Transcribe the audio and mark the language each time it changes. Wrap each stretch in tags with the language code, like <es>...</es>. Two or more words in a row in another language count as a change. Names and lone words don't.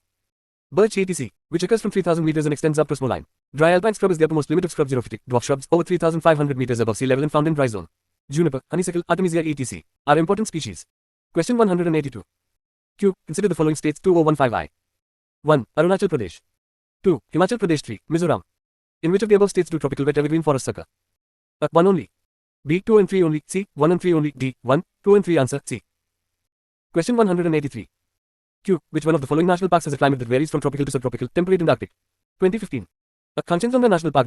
<en>Birch, etc., which occurs from 3000 meters and extends up to a small line. Dry alpine scrub is the uppermost limit of scrub xerophytic dwarf shrubs over 3500 meters above sea level and found in dry zone. Juniper, honeysuckle, artemisia, etc. are important species. Question 182. Q. Consider the following states 2015I. 1. Arunachal Pradesh. 2. Himachal Pradesh. 3. Mizoram. In which of the above states do tropical wet evergreen forests occur? 1 only. B. 2 and 3 only. C. 1 and 3 only. D. 1, 2 and 3. Answer C. Question 183. Q. Which one of the following national parks has a climate that varies from tropical to subtropical, temperate and arctic? 2015. Kanchenjunga National Park.</en>